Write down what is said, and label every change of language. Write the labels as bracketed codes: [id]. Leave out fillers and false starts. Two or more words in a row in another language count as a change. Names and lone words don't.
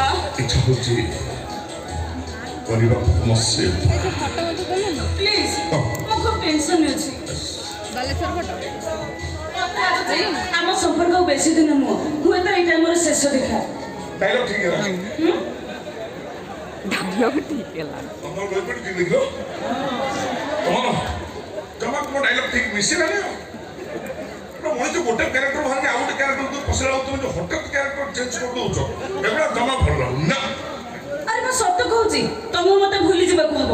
[or] ଇଚ୍ଛା ହଉଛି କରିବାକୁ ମସ୍ତେ ପ୍ଲିଜ ମୁଁ ଖୁବ ଟେନସନ୍ ଅଛି ଆମ ସମ୍ପର୍କ ଆଉ ବେଶୀ ଦିନ ନୁହଁ ହୁଏତ ଏଇଟା ଆମର ଶେଷ ଦେଖା ଡାଇଲଗ ଠିକ ହେଲା [hi] डायलॉग ठीक है [or] ତମର ରେପିଟ୍ ଠିକ ଦେଖିଲ ତମର ଜମା ତୁମ ଡାଇଲଗ ଠିକ ମିଶିଲାନି ମଣିଷ ଗୋଟେ କ୍ୟାରେକ୍ଟର ବାହାରି ଆଉ ଗୋଟେ କ୍ୟାରେକ୍ଟର ପଶିଲା ବେଳକୁ ତମେ ଯୋଉ ହଠାତ୍ କ୍ୟାରେକ୍ଟର ଚେଞ୍ଜ କରିଦେଉଛ ଏଗୁଡ଼ା ଜମା ଭଲ ଲାଗୁନି ନା ଆରେ ମୁଁ ସତ କହୁଛି ତମକୁ ମତେ ଭୁଲି ଯିବାକୁ ହବ